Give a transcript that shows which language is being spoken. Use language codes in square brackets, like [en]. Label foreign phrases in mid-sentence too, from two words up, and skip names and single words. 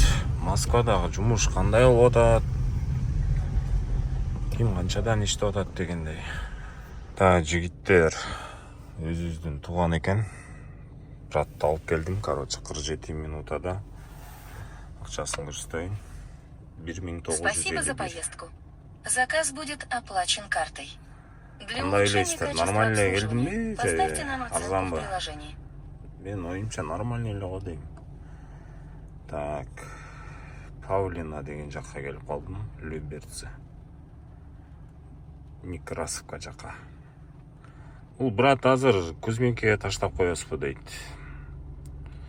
[ky] Москвадагы жумуш кандай болуп атат? Ким канчадан иштеп атат дегендей. Жигиттер, өзүбүздүн тууган экен. Братты алып келдим, 47 минутада. Акчасын көрсөтөйүн. [ru] Спасибо за поездку. Заказ будет оплачен картой. Для [ky] Кандай [ru] улучшения [ky] элестер, [ru] качества [ky] нормально [ru] обслуживания [ky] келдимби? [ru] поставьте нам оценку в [ky] Арзанбы? [ru] приложении. [ky] Мен оюмча нормально эле го дейм. Павлина деген жакка келип калдым. Люберцы. Некрасовка жака. Бул брат азыр Кузьминкеге таштап коесузбу дейт.